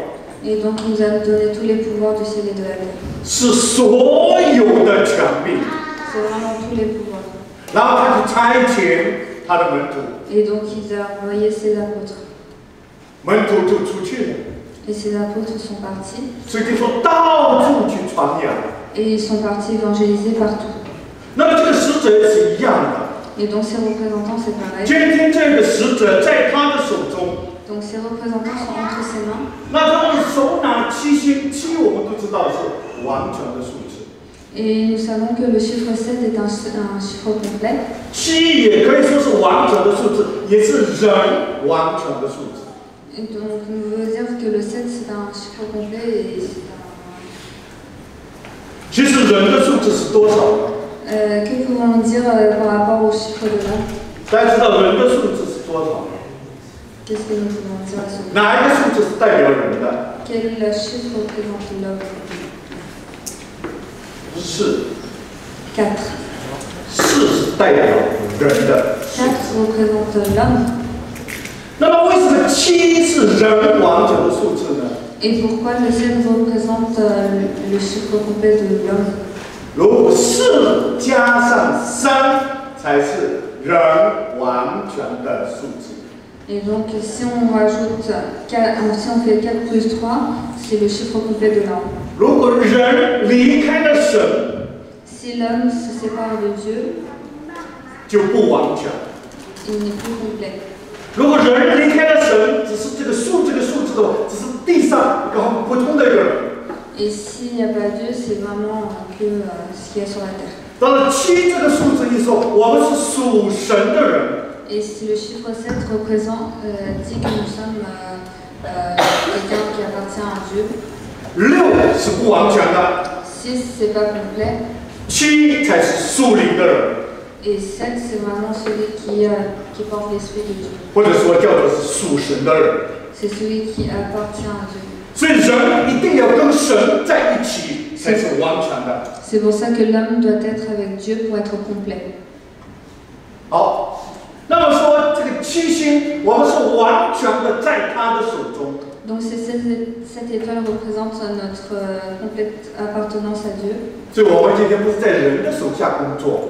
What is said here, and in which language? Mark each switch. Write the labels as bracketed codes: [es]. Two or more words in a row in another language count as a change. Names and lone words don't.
[fr] et donc il nous a donné tous les pouvoirs du ciel et de la terre. [zh] 是所有的权柄。 [fr] C'est vraiment tous les pouvoirs. [zh] 然后他就差遣他的门徒， [fr] Et donc il a envoyé ses apôtres. [zh] 门徒就出去了， [fr] Et ces apôtres sont partis. [zh] 所以就说到处去传扬。 [fr] Et ils sont partis évangéliser partout. [zh] 那么这个使者也是一样的， [fr] Et donc ces représentants, c'est pareil. [zh] 今天这个使者在他的手中， [fr] Donc ces représentants sont entre ses mains. [zh] 那他们手拿七星，七我们都知道是完全的数字， [fr] Et nous savons que le chiffre 7 est un chiffre complet. [zh] 七也可以说是完全的数字，也是人完全的数字。 [fr] Et donc nous veut dire que le 7 c'est un chiffre complet et c'est un... [zh] 其实人的数字是多少呢？ [fr] que pouvons-nous dire par rapport au chiffre de l'homme? [zh] 大家知道人的数字是多少吗？ [fr] Qu'est-ce que nous pouvons dire à ce moment? [zh] 哪一个数字是代表人的？ [fr] Quel chiffre représente l'homme? [zh] 四， 4. 四是代表人的。 [fr] 4 représente l'homme. [zh] 那么为什么七是人完全的数字呢？ [fr] Et pourquoi le 7 représente le chiffre complet de l'homme? [zh] 如果四加上三才是人完全的数字。 [fr] Et donc si on rajoute 4, si on fait 4 plus 3, c'est le chiffre complet de l'homme. [zh] 如果人离开了神， [fr] Si l'homme se sépare de Dieu, [zh] 就不完全。 [fr] il n'est plus complet. [zh] 如果人离开了神，只是这个数字的话，只是地上一个很普通的一个人。 [fr] Et s'il n'y a pas Dieu, c'est vraiment que ce qu'il y a sur la terre. [zh] 当然，七这个数字一说，我们是属神的人。 [fr] Et si le chiffre 7 représente, dit que nous sommes quelqu'un qui appartient à Dieu, [zh] 六是不完全的， [fr] 6 c'est pas complet, [zh] 七才是属灵的人， [fr] et 7 c'est vraiment celui qui porte l'esprit de Dieu. [zh] 或者说叫做是属神的人。 [fr] C'est celui qui appartient à Dieu. [zh] 所以人一定要跟神在一起才是完全的。 [fr] C'est pour ça que l'homme doit être avec Dieu pour être complet. [zh] 好，那么说这个七星，我们是完全的在他的手中。 [fr] Donc ces 7 étoiles représentent notre complète appartenance à Dieu. [zh] 所以我们今天不是在人的手下工作，